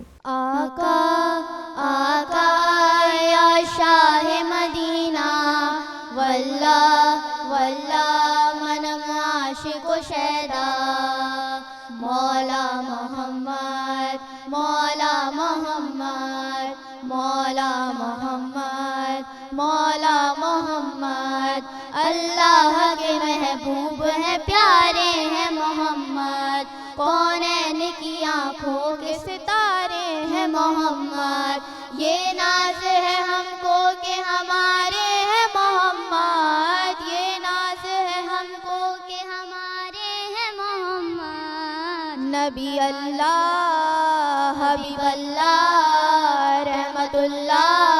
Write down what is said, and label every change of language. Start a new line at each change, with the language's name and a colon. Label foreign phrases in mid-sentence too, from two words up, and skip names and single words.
Urdu: آقا آقا یا شاہ مدینہ واللہ واللہ منم عاشق شیدا مولا محمد مولا محمد مولا محمد مولا محمد اللہ کے محبوب ہے پیارے ہیں محمد کونین کی آنکھوں کے ستارے ہیں محمد یہ ناز ہے ہم کو کہ ہمارے ہیں محمد یہ ناز ہے ہم کو کہ ہمارے ہیں محمد
Arabic: نبی اللہ حبیب اللہ رحمت اللہ